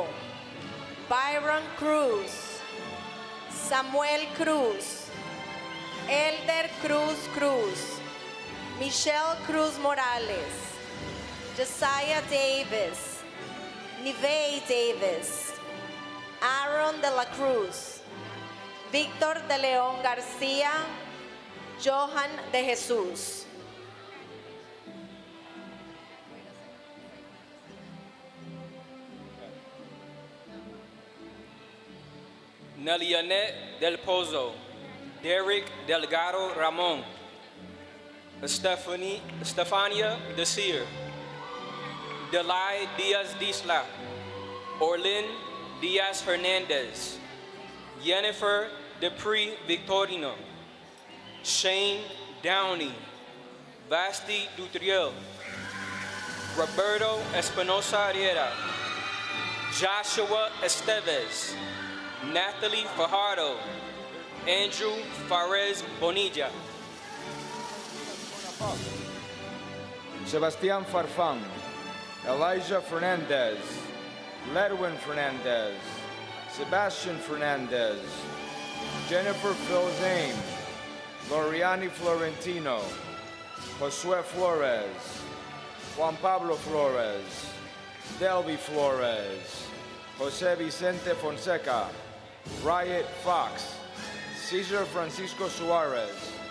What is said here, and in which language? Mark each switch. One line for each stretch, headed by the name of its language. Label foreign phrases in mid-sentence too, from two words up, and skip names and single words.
Spanish: Byron Cruz, Samuel Cruz, Elder Cruz Cruz, Michelle Cruz Morales, Josiah Davis, Nivea Davis, Aaron de la Cruz, Víctor de León García, Johan de Jesús. Nelianet Del Pozo, Derek Delgado Ramon, Stefania Desir, Delay Diaz Disla, Orlin Diaz Hernandez, Jennifer Dupree Victorino, Shane Downey, Vasti Dutriel, Roberto Espinosa Riera, Joshua Esteves, Natalie Fajardo, Andrew Fares Bonilla, Sebastián Farfán, Elijah Fernandez, Ledwin Fernandez, Sebastian Fernandez, Jennifer Filzane, Loriani Florentino, Josue Flores, Juan Pablo Flores, Delby Flores, Jose Vicente Fonseca, Riot Fox, Cesar Francisco Suarez,